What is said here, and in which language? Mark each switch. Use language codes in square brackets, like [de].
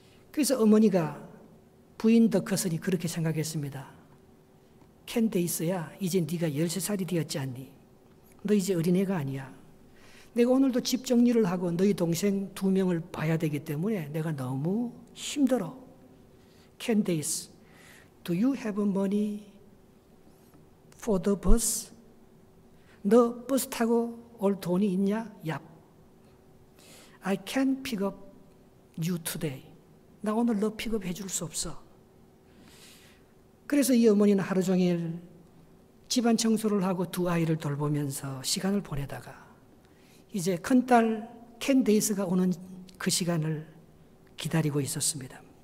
[ko] 그래서 어머니가 부인 더커슨이 그렇게 생각했습니다. 켄 데이스야, 이제 네가 13살이 되었지 않니? 너 이제 어린애가 아니야. 내가 오늘도 집 정리를 하고 너희 동생 2명을 봐야 되기 때문에 내가 너무 힘들어. [en] 켄 데이스, do you have money for the bus? [ko] 너 버스 타고 올 돈이 있냐? [en] 야, I can't pick up you today. [ko] 나 오늘 너 픽업해 줄 수 없어. 그래서 이 어머니는 하루 종일 집안 청소를 하고 2 아이를 돌보면서 시간을 보내다가 이제 큰딸 켄 데이스가 오는 그 시간을 기다리고 있었습니다.